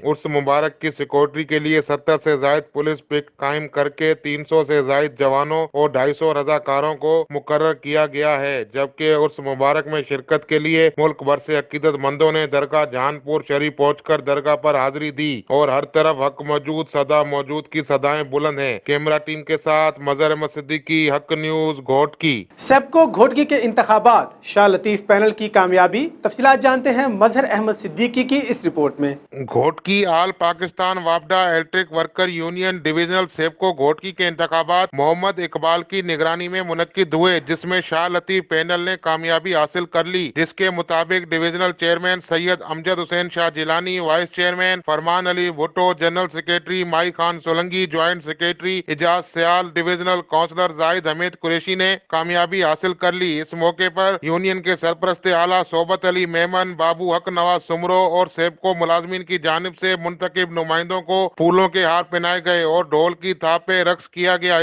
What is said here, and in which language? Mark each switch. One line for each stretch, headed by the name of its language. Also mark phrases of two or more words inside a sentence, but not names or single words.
Urdu: عرس مبارک کی سکیورٹی کے لیے 70 سے زیادہ پولیس پک قائم کر کے 300 سے زیادہ جوانوں اور 250 رضاکاروں کو مقرر کیا گیا ہے، جبکہ عرس مبارک میں شرکت کے لیے ملک بھر سے عقیدت مندوں نے درگاہ جہانپور شریف پہنچ کر درگاہ پر حاضری دی اور ہر طرف حق موجود، سدا موجود کی صدائیں بلند ہیں. کیمرہ ٹیم کے ساتھ مظہر احمد صدیقی، حق نیوز, घोटकी। سیپکو گھوٹکی کے انتخابات، شاہ لطیف پینل کی کامیابی. تفصیلات جانتے ہیں مظہر احمد صدیقی کی اس رپورٹ میں. گھوٹکی آل پاکستان واپڈا الیکٹرک ورکر یونین ڈویژنل سیپکو گھوٹکی کے انتخابات محمد اقبال کی نگرانی میں منعقد ہوئے، جس میں شاہ لطیف پینل نے کامیابی حاصل کر لی، جس کے مطابق ڈویژنل چیئرمین سید امجد حسین شاہ جیلانی، وائس چیئرمین فرمان علی بھٹو، جنرل سیکرٹری مائی خان سولنگی, جوائنٹ سیکرٹری اعجاز سیال، ڈویژنل کونسلر زاہد حمید قریشی نے کامیابی حاصل کر لی. اس موقع پر یونین کے سرپرست اعلیٰ صحبت علی میمن، بابو حق، نواز سومرو اور سیپکو ملازمین کی جانب سے منتخب نمائندوں کو پھولوں کے ہار پہنائے گئے اور ڈھول کی تھاپ پہ رقص کیا گیا.